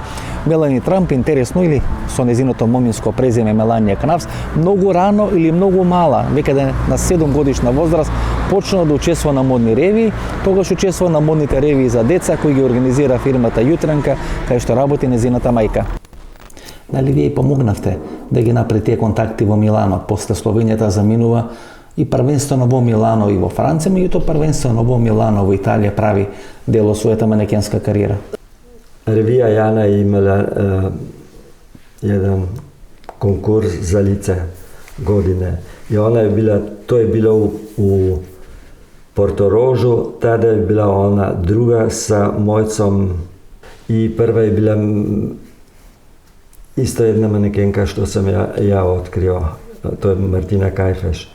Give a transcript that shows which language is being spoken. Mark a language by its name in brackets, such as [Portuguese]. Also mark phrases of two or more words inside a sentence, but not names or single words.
[Macedonian] Мелани Трамп, интересно, или со незиното моминско презиме Меланија Кнаус, многу рано или многу мала, векаде на 7 годишна возраст, почна да учествува на модни ревии, тогаш учествува на модните ревии за деца кои ги организира фирмата Јутренка, кај што работи незината мајка. Дали вие помогнавте да ги направи тие контакти во Милано? После Словенијата заминува и првенствено во Милано и во Франција, меѓутоа првенствено во Милано во Италија прави дел од својата манекенска кариера. [Croatian] Revija Jana je imala jedan konkurs za lice godine. I to je bilo u Portorožu, tada je bila ona druga sa Mojcom i prva je bila isto jedna manekenka što sam ja otkrio, to je Martina Kajfeš.